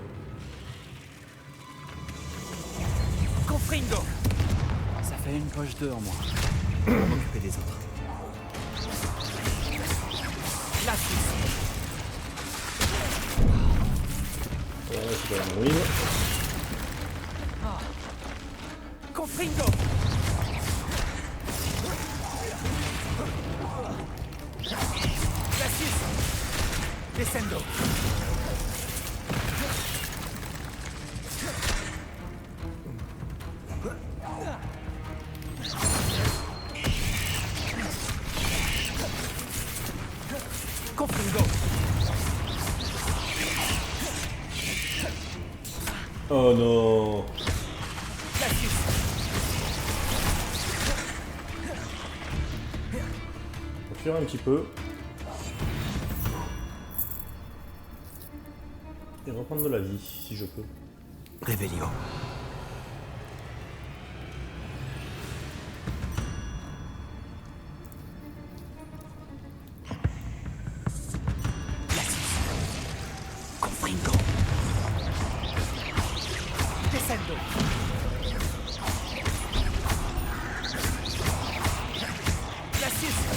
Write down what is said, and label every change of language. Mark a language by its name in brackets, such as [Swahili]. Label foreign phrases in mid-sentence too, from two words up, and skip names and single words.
[French] Confringo. Ça fait une poche d'œufs en moins. Je vais m'occuper des autres. Glacis. c'est pas la ruine. Confringo. Glacius. Descendo. Confringo. Oh non. Glacius. On va fuir un petit peu. Et reprendre de la vie, si je peux. Revelio. Confringo. Descendo. Glacius.